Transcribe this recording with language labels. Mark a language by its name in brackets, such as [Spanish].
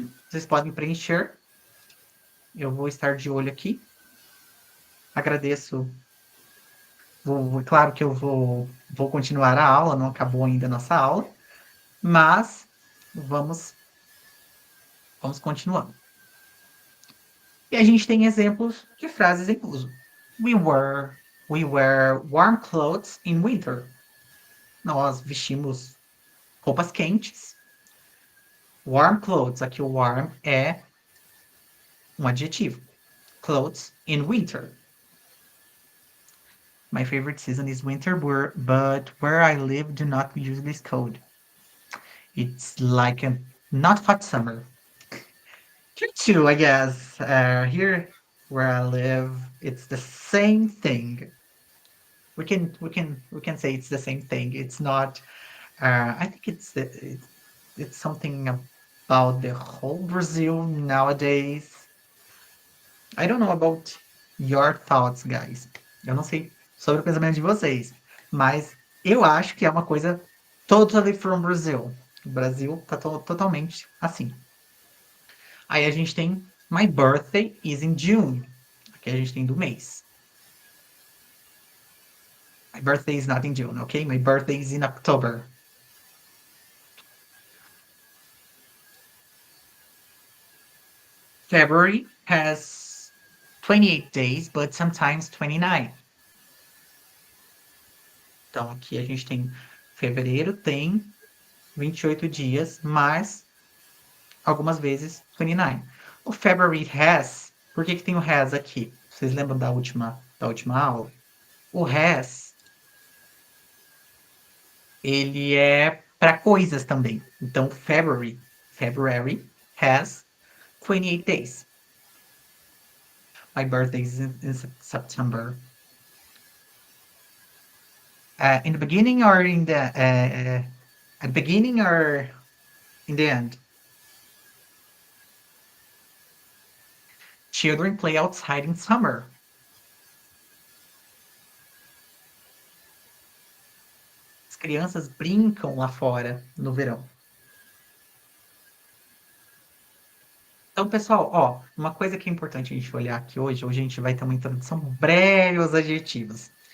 [Portuguese] Vocês podem preencher. Eu vou estar de olho aqui. Agradeço. Claro que eu vou continuar a aula, não acabou ainda a nossa aula, mas vamos continuando. E a gente tem exemplos de frases em uso. [English] We wear warm clothes in winter. [Portuguese] Nós vestimos roupas quentes. [English] Warm clothes, [Portuguese] aqui o warm é um adjetivo. [English] Clothes in winter. My favorite season is winter, but where I live do not usually cold. It's like a not hot summer. Here too, I guess. Here where I live, it's the same thing. We can say it's the same thing. It's not. I think it's something about the whole Brazil nowadays. I don't know about your thoughts, guys. [Portuguese] Eu não sei sobre o pensamento de vocês, mas eu acho que é uma coisa [English] totally from Brazil. [Portuguese] O Brasil tá totalmente assim. Aí a gente tem [English] My birthday is in June. [Portuguese] Aqui a gente tem do mês. [English] My birthday is not in June, okay? My birthday is in October. February has 28 days, but sometimes 29. [Portuguese] Então aqui a gente tem fevereiro tem 28 dias, mas algumas vezes 29. O [English] February has, [Portuguese] por que tem o has aqui? Vocês lembram da última aula? O has, ele é para coisas também. Então, [English] February has 28 days. My birthday is in September. In the beginning or in the at the beginning or in the end? Children play outside in summer. [Portuguese] As crianças brincam lá fora no verão. Então, pessoal, ó, uma coisa que é importante a gente olhar aqui hoje a gente vai ter uma introdução breve aos adjetivos.